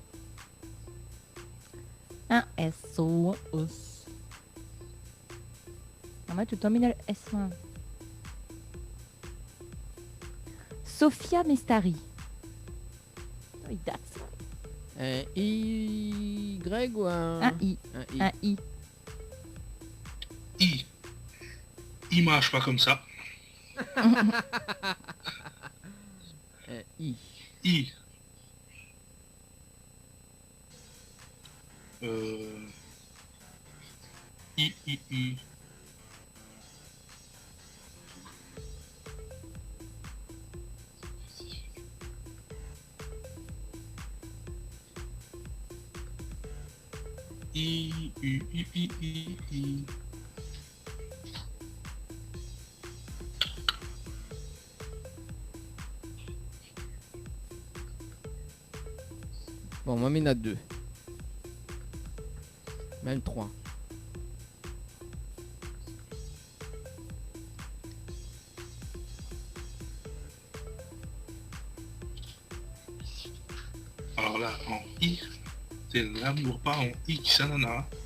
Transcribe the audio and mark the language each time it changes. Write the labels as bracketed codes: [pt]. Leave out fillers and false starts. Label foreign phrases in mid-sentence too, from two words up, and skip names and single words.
[fr] Un S ou un S. Ah, moi, tout le temps, mis le S. Hein. Sophia Mestari. Oui, that's. Un I Y ou un... Un I. Un I. Un I. I. I marche pas comme ça. Un I. I. I. I. Bon, moi, il y en a 2. Même 3. Alors là, en I, c'est l'amour, pas en I qui s'anana.